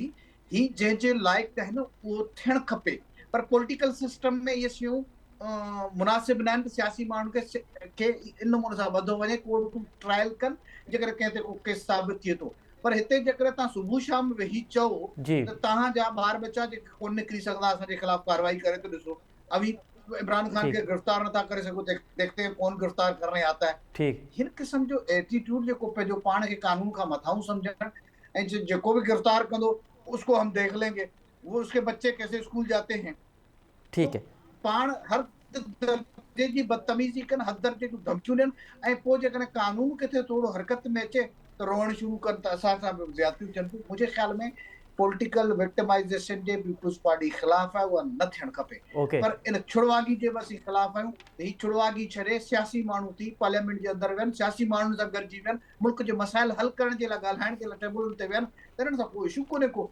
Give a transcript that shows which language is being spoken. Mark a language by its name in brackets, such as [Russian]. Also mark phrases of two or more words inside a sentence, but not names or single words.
[Sindhi] ही जंहिंजे लाइक़ु आहे न उहो थियणु खपे, पर [English] political system [Sindhi] में इहे शयूं मुनासिब न आहिनि त सियासी माण्हुनि खे इन नमूने सां वधो वञे, कोर्टूं ट्रायल कनि जेकर कंहिं ते को केस साबित थिए थो। पर हिते जेकर तव्हां सुबुह शाम वेही चओ त तव्हांजा ॿार बच्चा जेके कोन निकिरी सघंदा असांजे ख़िलाफ़ कार्रवाई करे, तो ॾिसो अभी इमरान खान के गिरफ्तार नथा करे सघो, [Urdu] دیکھتے ہیں کون گرفتار کرنے آتا ہے. [Sindhi] हिन क़िस्म जो एटीट्यूड जेको पंहिंजो पाण खे कानून खां मथां सम्झण ऐं जेको भी गिरफ्तार कंदो [Urdu] اس کو ہم دیکھ لیں گے، وہ اس کے بچے کیسے اسکول جاتے ہیں, ٹھیک ہے, [Sindhi] पाण हर दर्जे जी बदतमीज़ी कनि, हर दर्जे जूं धमकियूं ॾियनि ऐं पोइ जेकॾहिं कानून किथे थोरो हरकत में अचे त रोअण शुरू कनि त असां सां ज़्यादतियूं थियनि थियूं। मुंहिंजे ख़्याल में [English] political victimization [Sindhi] जे पीपुल्स पार्टी ख़िलाफ़ आहे, उहा न थियणु खपे। पर इन छुड़वागी जे बि असीं ख़िलाफ़ आहियूं त हीअ छुड़वागी छॾे सियासी माण्हू थी पार्लियामेंट जे अंदरि वेहनि, सियासी माण्हुनि सां गॾिजी वेहनि, मुल्क जे मसाइल हल करण जे लाइ ॻाल्हाइण जे लाइ टेबलुनि ते वेहनि, त हिननि सां कोई इशू कोन्हे को।